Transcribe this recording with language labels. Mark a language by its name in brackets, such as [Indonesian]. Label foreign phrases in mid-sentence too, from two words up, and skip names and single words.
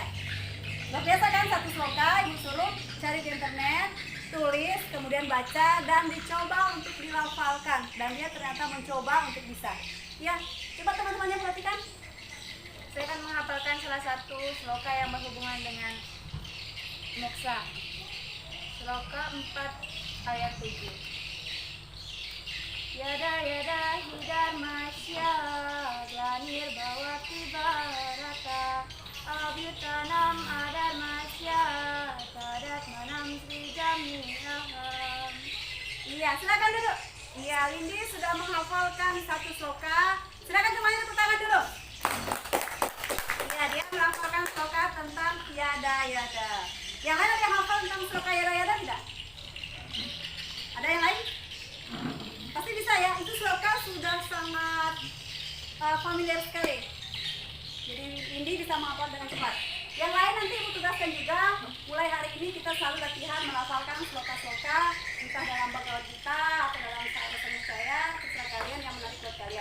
[Indonesian] Luar biasa kan, satu sloka Ibu suruh cari di internet, tulis, kemudian baca dan dicoba untuk dilafalkan. Dan dia ternyata mencoba untuk bisa. Ya, coba teman-temannya perhatikan. Saya akan menghafalkan sloka yang berhubungan dengan moksa. Sloka 4 ayat 7. [Sanskrit] Yada yada hidarmasya Glanir bawati baraka Abyutanam adarmasya Tadat manam sri jamihaham. [Indonesian] Iya, silakan duduk. Iya, Lindi sudah menghafalkan satu sloka. Silakan semuanya tepuk tangan dulu. Iya, dia menghafalkan sloka tentang yada yada. Yang lain ada yang hafal tentang sloka yada yada tidak? Ada yang lain? Pasti bisa ya. Itu sloka sudah sangat familiar sekali. Jadi Lindi bisa menghafal dengan cepat. Yang lain nanti ibu tugaskan juga. Mulai hari ini kita selalu latihan melafalkan sloka-sloka, entah dalam Bhagavad Gita atau dalam bahasa saya, terserah kalian yang menarik buat kalian.